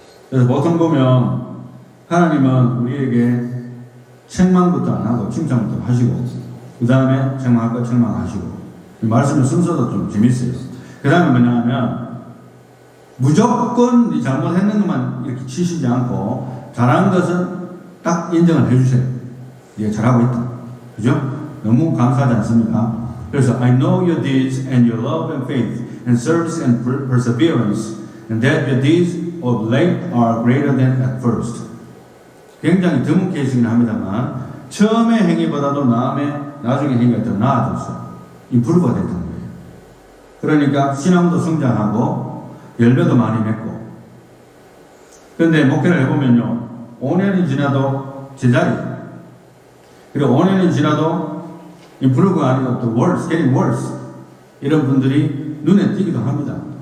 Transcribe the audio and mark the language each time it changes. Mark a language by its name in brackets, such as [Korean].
[Korean] 그래서 보통 보면 하나님은 우리에게 책망부터 안 하고 칭찬부터 하시고 그 다음에 책망할 거 책망하시고, 이 말씀의 순서도 좀 재밌어요. 그 다음에 뭐냐면 무조건 네 잘못했는 것만 이렇게 치시지 않고 잘한 것은 딱 인정을 해주세요. 네가 잘하고 있다. 그죠? 너무 감사하지 않습니까? 그래서 [English] I know your deeds and your love and faith and service and perseverance and that your deeds of late are greater than at first. [Korean] 굉장히 드문 케이스이긴 합니다만 처음의 행위보다도 나중에 행위가 더 나아졌어요. 임프루브가 됐던 거예요. 그러니까 신앙도 성장하고 열매도 많이 맺고. 그런데 목회를 해보면요, 5년이 지나도 제자리, 그리고 5년이 지나도 임프루브가 아니고 또 [English] worse, getting worse, [Korean] 이런 분들이 눈에 띄기도 합니다.